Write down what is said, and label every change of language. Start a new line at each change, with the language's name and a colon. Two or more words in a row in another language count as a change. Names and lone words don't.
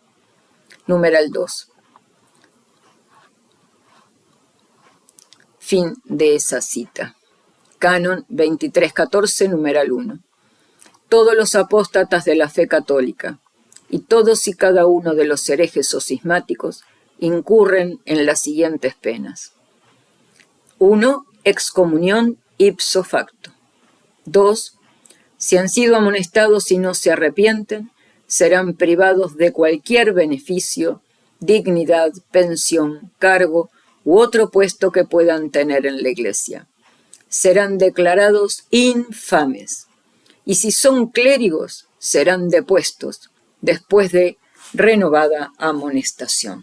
Spanish: Numeral 2. Fin de esa cita. Canon 2314, numeral 1. Todos los apóstatas de la fe católica y todos y cada uno de los herejes o cismáticos incurren en las siguientes penas. 1.
Latin: Excomunión ipso facto.
Spanish: 2. Si han sido amonestados y no se arrepienten, serán privados de cualquier beneficio, dignidad, pensión, cargo u otro puesto que puedan tener en la Iglesia. Serán declarados infames, y si son clérigos, serán depuestos después de renovada amonestación.